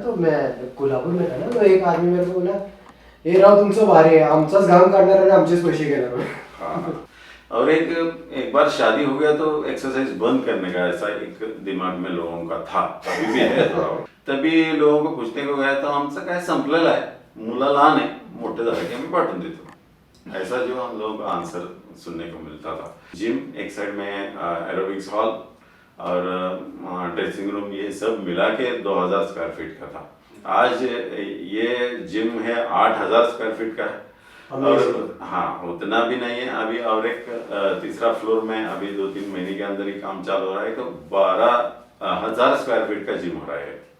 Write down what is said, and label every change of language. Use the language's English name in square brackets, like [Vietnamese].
[Hindi] तो मैं कोल्हापूर में था ना, तो एक आदमी मेरे को बोला, [Marathi] हे राव तुमचं भारी आहे, आमचाच घाम काढणार आणि आमचेच पैसे घेणार. [Hindi] हाँ। और एक बार शादी हो गया तो एक्सरसाइज बंद करने का ऐसा एक दिमाग में लोगों का था, अभी भी है थोड़ा बहुत. तभी लोगों को पूछने को गया तो [Marathi] आमचं काय संपलेलं आहे, मुलं लहान आहे, मोठे झाले की आम्ही पाठवून देतो, [Hindi] ऐसा जो हम लोग का आंसर सुनने को मिलता था. जिम एक साइड में, एरोबिक्स हॉल और ड्रेसिंग रूम, ये सब मिला के 2000 स्क्वायर फीट का था. आज ये जिम है 8000 स्क्वायर फीट का है. और हाँ, उतना भी नहीं है अभी. और एक तीसरा फ्लोर में अभी 2-3 महीने के अंदर ही काम चालू हो रहा है, तो 12,000 स्क्वायर फीट का जिम हो रहा है.